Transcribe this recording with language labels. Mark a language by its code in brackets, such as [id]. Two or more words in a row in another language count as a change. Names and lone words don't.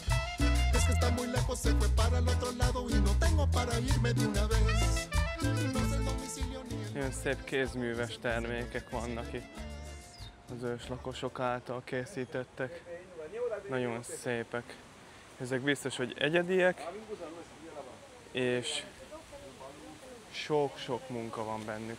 [es] Es que está muy lejos, se fue para el otro lado y no tengo para irme de una vez. No sé el domicilio ni el... [hu] Ilyen szép kézműves termékek vannak itt. Az őslakosok által készítettek. Nagyon szépek. Ezek biztos, hogy egyediek, és sok-sok munka van bennük.